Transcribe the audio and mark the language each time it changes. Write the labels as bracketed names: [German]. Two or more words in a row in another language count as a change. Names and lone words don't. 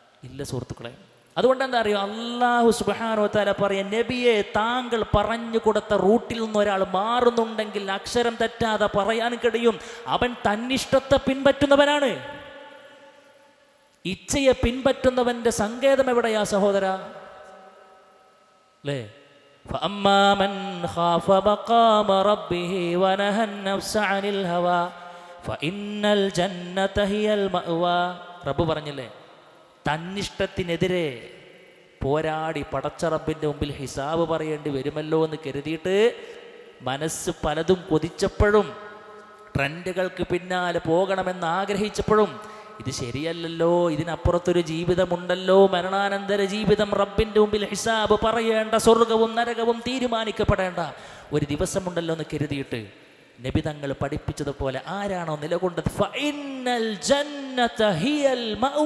[Malayalam] ഇല്ല സുഹൃത്തുക്കളെ, അതുകൊണ്ട് എന്താ അറിയോ, [Arabic] الله سبحانه وتعالى [Malayalam] പറയാം, നബിയെ താങ്കൾ പറഞ്ഞു കൊടുത്ത റൂട്ടിൽ നിന്ന് ഒരാൾ മാറുന്നുണ്ടെങ്കിൽ അക്ഷരം തെറ്റാതെ പറയാൻ കഴിയും, അവൻ തന്നിഷ്ടത്തെ പിൻപറ്റുന്നവനാണ്. ഇച്ഛയെ പിൻപറ്റുന്നവന്റെ സങ്കേതം എവിടെയാ സഹോദര? അല്ലേ? [Arabic] فأما من خاف مقام ربه ونهى النفس عن الهوى فإن الجنة هي المأوى. [Malayalam] റബ്ബ് പറഞ്ഞില്ലേ, തന്നിഷ്ടത്തിനെതിരെ പോരാടി പടച്ച റബ്ബിൻ്റെ മുമ്പിൽ ഹിസാബ് പറയേണ്ടി വരുമല്ലോ എന്ന് കരുതിയിട്ട് മനസ്സ് പലതും കൊതിച്ചപ്പോഴും ട്രെൻഡുകൾക്ക് പിന്നാലെ പോകണമെന്ന് ആഗ്രഹിച്ചപ്പോഴും ഇത് ശരിയല്ലല്ലോ, ഇതിനപ്പുറത്തൊരു ജീവിതമുണ്ടല്ലോ, മരണാനന്തര ജീവിതം, റബ്ബിൻ്റെ മുമ്പിൽ ഹിസാബ് പറയേണ്ട, സ്വർഗവും നരകവും തീരുമാനിക്കപ്പെടേണ്ട ഒരു ദിവസമുണ്ടല്ലോ എന്ന് കരുതിയിട്ട് നബി തങ്ങൾ പഠിപ്പിച്ചതുപോലെ ആരാണോ നിലകൊണ്ടത്, [Arabic] فإن الجنة هي المأوى.